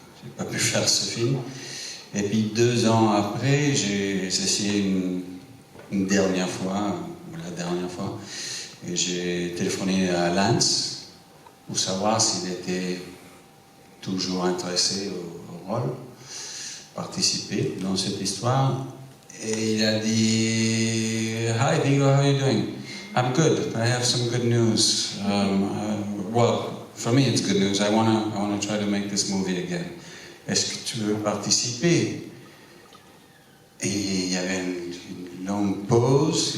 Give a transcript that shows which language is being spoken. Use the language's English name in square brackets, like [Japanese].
[French] J'ai pas pu faire ce film. Et puis 2 ans après, j'ai essayé une dernière fois, ou la dernière fois, et j'ai téléphoné à Lance pour savoir s'il était toujours intéressé au rôle, participer dans cette histoire. Et il a dit « [English] Hi Vigo, how are you doing ?» I'm good. I have some good news. Well, for me, it's good news. I wanna try to make this movie again. [French] Est-ce que tu veux participer? Et il y avait une longue pause.